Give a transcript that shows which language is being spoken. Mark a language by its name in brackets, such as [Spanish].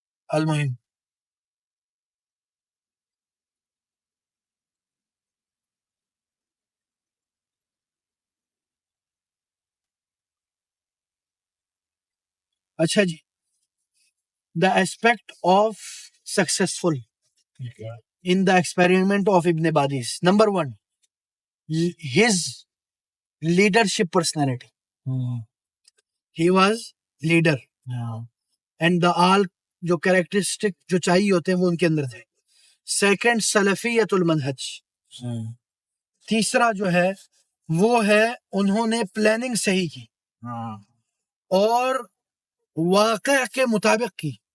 [Urdu] المہم اچھا جی، [English] The aspect of successful in the experiment of Ibn Badis. Number 1, his leadership personality. He was leader. And the all [Urdu] جو characteristic جو چاہیے ہوتے ہیں وہ ان کے اندر تھے. سیکنڈ سلفیت المنہج. تیسرا جو ہے وہ ہے انہوں نے پلاننگ صحیح کی اور واقع کے مطابق کی.